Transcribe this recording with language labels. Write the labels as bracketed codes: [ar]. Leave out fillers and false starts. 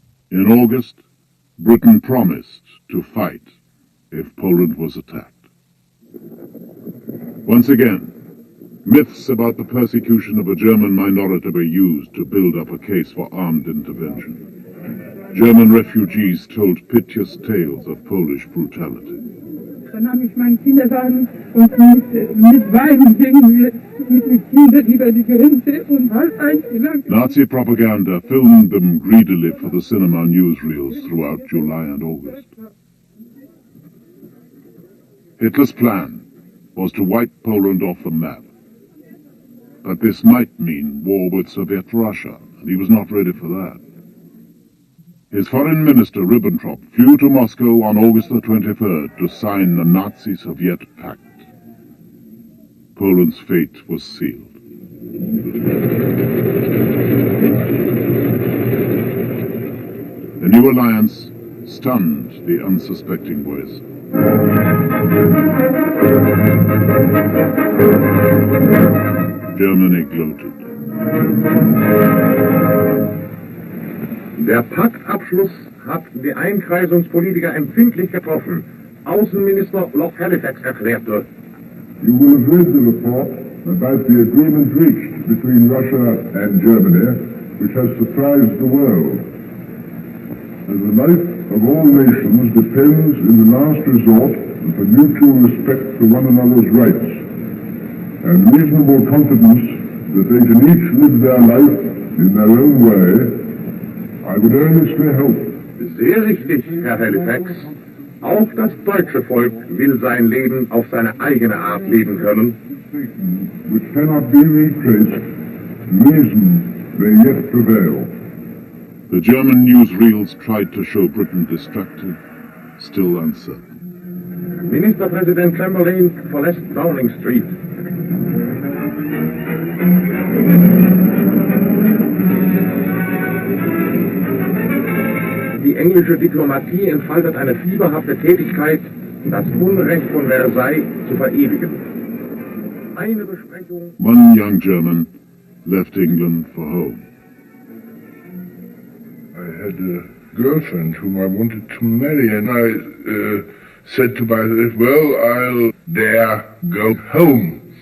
[en] In August, Britain promised to fight if Poland was attacked. Once again, myths about the persecution of a German minority were used to build up a case for armed intervention. German refugees told piteous tales of Polish brutality. [de] Da nahm ich meinen Kinderwagen und mit Weinen gingen wir mit den Kindern über die Grenze und halb [en] Nazi propaganda filmed them greedily for the cinema newsreels throughout July and August. Hitler's plan was to wipe Poland off the map. But this might mean war with Soviet Russia, and he was not ready for that. His foreign minister, Ribbentrop, flew to Moscow on August the 23rd to sign the Nazi-Soviet pact. Poland's fate was sealed. The new alliance stunned the unsuspecting West. Germany gloated. [de] Der Paktabschluss hat die Einkreisungspolitiker empfindlich getroffen. Außenminister Lord Halifax erklärte: [en] You will have read the report about the agreement reached between Russia and Germany, which has surprised the world. And the life of all nations depends in the last resort upon mutual respect for one another's rights, and reasonable confidence that they can each live their life in their own way. I would earnestly hope. [de] Sehr richtig, Herr Halifax. Auch das deutsche Volk will sein Leben auf seine eigene Art leben können. [en] Which cannot be retraced, reason may yet prevail. The German newsreels tried to show Britain distracted, still uncertain. [de] Ministerpräsident Chamberlain verlässt Downing Street. Die englische Diplomatie entfaltet eine fieberhafte Tätigkeit, das Unrecht von Versailles zu verewigen. Eine Besprechung. [en] One young German left England for home. I had a girlfriend whom I wanted to marry, and I said to myself, well, I'll dare go home.